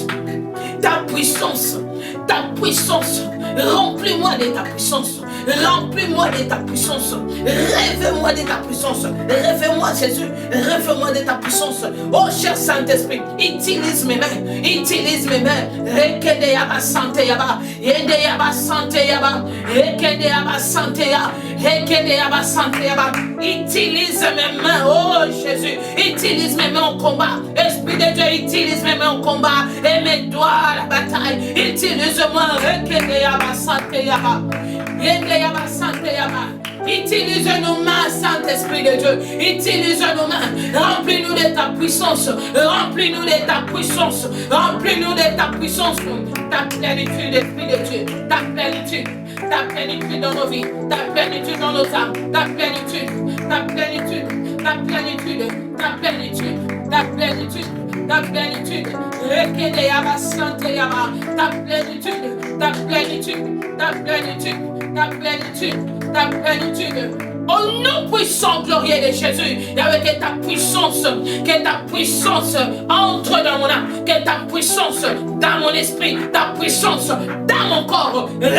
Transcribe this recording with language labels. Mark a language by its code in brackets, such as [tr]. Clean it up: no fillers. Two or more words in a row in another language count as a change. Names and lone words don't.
[fr] Ta puissance. Ta puissance. Remplis-moi de ta puissance. Remplis-moi de ta puissance. Rêve-moi de ta puissance. Rêve-moi, Jésus. Rêve-moi de ta puissance. Oh, cher Saint-Esprit, utilise mes mains. Utilise mes mains. Rekede yaba sante yaba. Yende yaba sante yaba. Rekede yaba sante yaba. Rekede yaba sante yaba. Utilise mes mains. Oh, Jésus. Utilise mes mains au combat. Esprit de Dieu, utilise mes mains au combat. Et mes doigts à la bataille. Utilise-moi. Rekede yaba sante yaba. Utilise nos mains, Saint-Esprit de Dieu. Utilise nos mains. Remplis-nous de ta puissance. Remplis-nous de ta puissance. Remplis-nous de ta puissance. Ta plénitude, Esprit de Dieu. Ta plénitude. Ta plénitude dans nos vies. Ta plénitude dans nos âmes. Ta plénitude. Ta plénitude. Ta plénitude. Ta plénitude. Ta plénitude. Ta plénitude. Rekede yaba sante yaba. Ta plénitude. Ta plénitude. Ta plénitude. Ta plénitude, ta plénitude. Au nom puissant, glorieux de Jésus, Yahweh, que ta puissance entre dans mon âme, que ta puissance dans mon esprit, ta puissance dans mon corps.